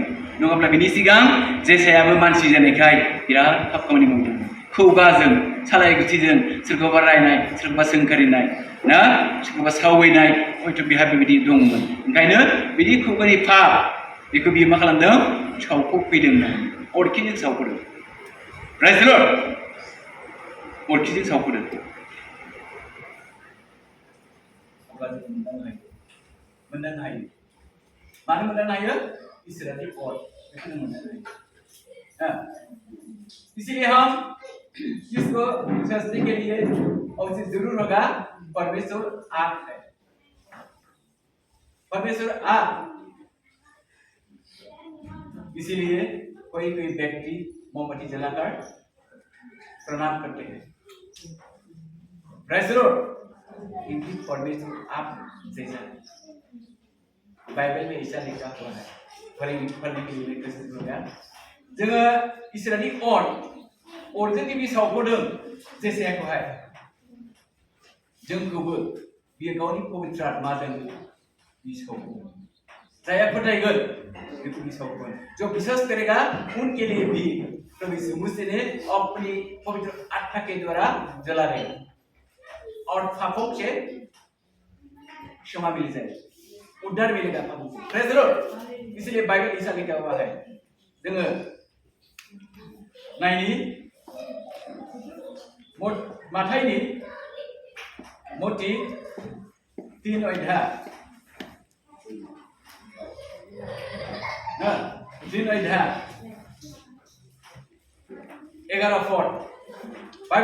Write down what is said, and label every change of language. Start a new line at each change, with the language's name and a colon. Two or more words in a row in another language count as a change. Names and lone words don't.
Bodo: नङाब्ला बिनि सिगां जेसायाबो मानसि जानायखाय बिराद पाप खामानि मावदों। खुगाजों, सालाय गुथिजों सोरखौबा रायनाय, सोरखौबा सोंखारिनाय ना, सोरखौबा सावैनाय हयथ' बिहा बेबायदि दंमोन। ओंखायनो बिनि खुगानि पाप बेखौ बियो मा खालामदों? सावख'फैदों, अरखिजों सावख'दों।
English: Praise the Lord.
Bodo: अरखिजों सावख'दों। अब्ला जों मोनदांनो हायो। मानो मोनदांनो हायो? इसोरानि अर बेखौ जों मोनदांनो हायो।
Hindi: इसलिए हम इसको समझने के लिए अवश्य जरूर होगा परमेश्वर आप है। परमेश्वर आप। इसीलिए कोई व्यक्ति मोमबत्ती जलाकर प्रणाम करते हैं।
English: Praise the Lord.
Hindi: क्योंकि परमेश्वर आप जैसा है। बाइबल में ऐसा लिखा हुआ है। फरायनो के लिए कोशिश होगा।
Bodo: जोङो इसोरनि अरजों गिबि सावख'दों जेसायाखौहाय। जोंखौबो बियो गावनि पवित्र आत्माजों बि सावख'गोन। जायहा फोथायगोन बेखौ बि सावख'गोन।
Hindi: जो विश्वास करेगा उनके लिए भी प्रभु यीशु मसीह ने अपनी पवित्र आत्मा के द्वारा जला देगा और पापों से क्षमा मिल जाएगी, उद्धार मिलेगा पापों से।
English: Praise the Lord.
Hindi: इसलिए बाइबल ऐसा लिखा हुआ है।
Bodo: जोङो नायनि माथाइनि मती 3 अध्याय 11 पद बाय